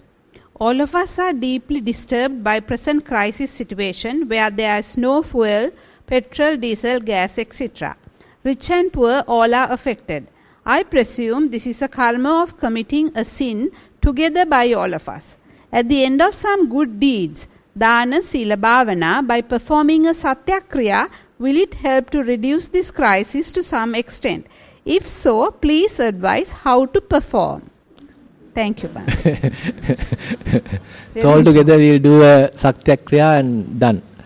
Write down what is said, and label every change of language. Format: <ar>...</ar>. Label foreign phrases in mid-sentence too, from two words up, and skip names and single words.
<en>All of us are deeply disturbed by present crisis situation where there is no fuel, petrol, diesel, gas, etc. Rich and poor all are affected. I presume this is a karma of committing a sin together by all of us. At the end of some good deeds,</en> <pi>dana, sila, bhavana,</pi> <en>by performing a satyakriya, will it help to reduce this crisis to some extent? If so, please advise how to perform. Thank you, Bhante. So all together we will do a satyakriya and done.</en>